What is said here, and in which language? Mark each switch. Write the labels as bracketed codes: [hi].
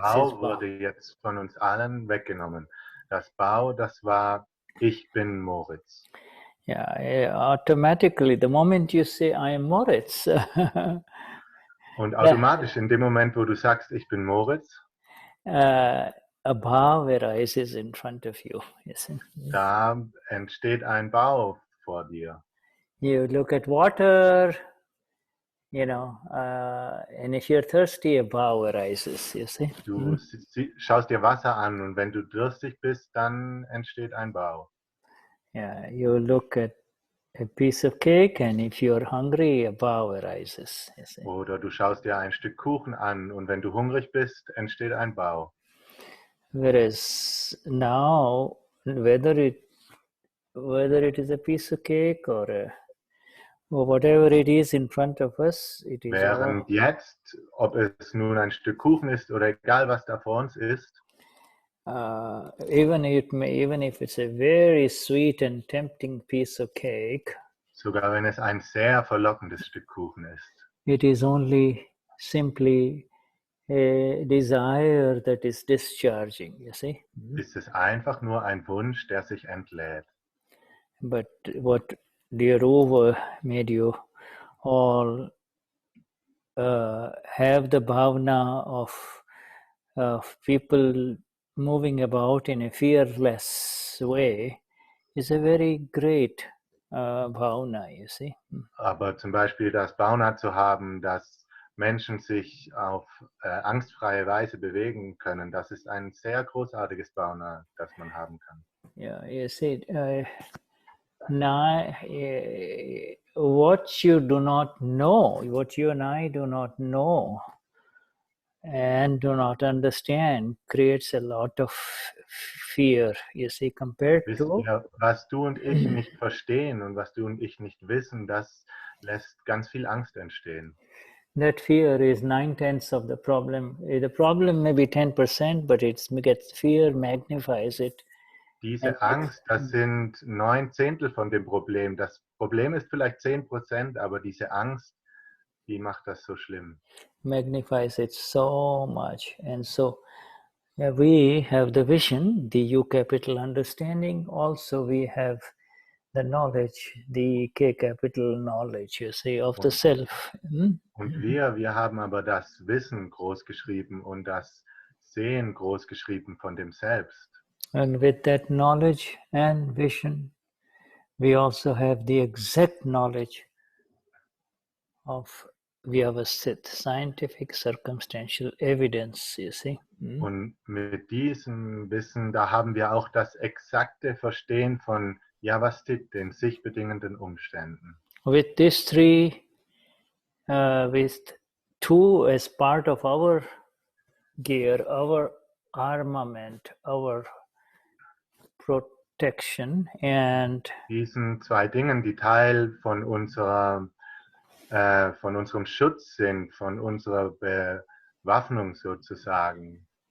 [de] Bhav wurde jetzt von uns allen weggenommen. Das Bhav, das war ich bin Moritz. [en] Yeah, automatically, the moment you say I am Moritz. [de] Und automatisch in dem Moment, wo du sagst, ich bin Moritz, [en] a bhav arises in front of you. Yes. [de] Da entsteht ein Bhav vor dir. [en] You look at water, and if you're thirsty, a bhav arises. You see. [de] Du schaust dir Wasser an und wenn du durstig bist, dann entsteht ein Bhav. [en] Yeah, you look at a piece of cake, and if you're hungry, a bhav arises. You see. [de] Oder du schaust dir ein Stück Kuchen an und wenn du hungrig bist, entsteht ein Bhav. [en] Whereas now, whether it is a piece of cake or whatever it is in front of us, it is. [de] Während jetzt, ob es nun ein Stück Kuchen ist oder egal was da vor uns ist, [en] even if it's a very sweet and tempting piece of cake, [de] sogar wenn es ein sehr verlockendes Stück Kuchen ist, [en] it is only simply a desire that is discharging, you see. [de] Ist es einfach nur ein Wunsch, der sich entlädt. [en] But what dear Ove made you all have the bhavna of people moving about in a fearless way is a very great bhavna, you see. [de] Aber zum Beispiel das Bhavna zu haben, dass Menschen sich auf angstfreie Weise bewegen können, das ist ein sehr großartiges Bhavna, das man haben kann. [en] Yeah, you see, now, what you do not know, what you and I do not know and do not understand creates a lot of fear, you see, compared to... [de] Was du und ich nicht verstehen und was du und ich nicht wissen, das lässt ganz viel Angst entstehen. [en] That fear is 9/10 of the problem. The problem may be 10%, but fear magnifies it. [de] Diese Angst, das sind 9/10 von dem Problem. Das Problem ist vielleicht 10%, aber diese Angst, die macht das so schlimm. [en] Magnifies it so much. And so we have the vision, the U capital understanding. Also we have the knowledge, the K capital knowledge, you see, of the self. [de] Und wir haben aber das Wissen groß geschrieben und das Sehen groß geschrieben von dem Selbst. [en] And with that knowledge and vision, we also have the exact knowledge of Vyavasthit, scientific circumstantial evidence, you see. [de] Und mit diesem Wissen, da haben wir auch das exakte Verstehen von Vyavasthit, den sich bedingenden Umständen. [en] With these three, with two as part of our gear, our armament, our protection, and [de] diesen 2 Dingen, die Teil von unserem Schutz sind, von unserer Bewaffnung sozusagen.